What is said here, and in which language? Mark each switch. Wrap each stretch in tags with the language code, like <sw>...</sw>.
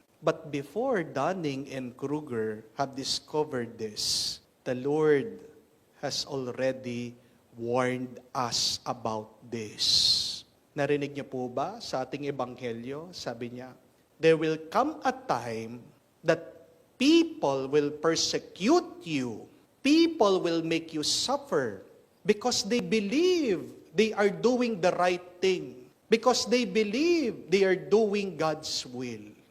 <en>But before Dunning and Kruger have discovered this, the Lord has already warned us about this.</en> <tl>Narinig niyo po ba sa ating ebanghelyo? Sabi niya,</tl> <en>there will come a time that people will persecute you. People will make you suffer because they believe they are doing the right thing. Because they believe they are doing God's will.</en>